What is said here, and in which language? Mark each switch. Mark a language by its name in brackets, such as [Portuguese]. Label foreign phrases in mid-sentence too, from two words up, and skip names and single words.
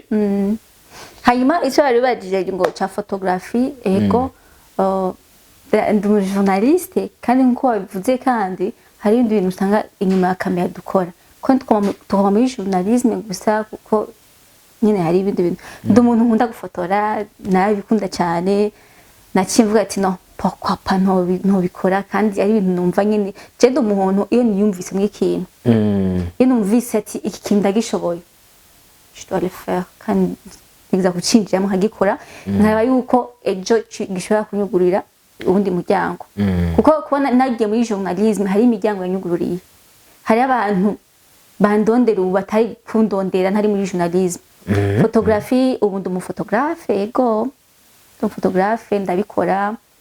[Rundi] hanyuma icyo bari bagije ngo cha photography ego ndi journaliste kandi nko wabivuze kandi hari ibindi bintu usanga inyuma ya kamera dukora ko tukoma muri journalisme gusa kuko nyine hari ibindi bintu ndi umuntu nkunda gufotora nabikunda cyane nakimvuga ati no [French] pourquoi pas [Rundi] ntobikora kandi ari ibintu numva nyine je ndi umuntu iyo niyumvise mu ikintu iyo numvise ati iki kintu ndagishoboye [French] je dois le faire [Rundi] kandi niza kucinjira mu nkagikora nkaba yuko ejo gishobora kunyugurira ubundi muryango kuko kubona nagiye muri journalisme hari imiryango yanyugururiye hari abantu bandondera ubu batari kundondera ntari muri journalisme photography ubu ndi umufotographe ego umufotographe ndabikora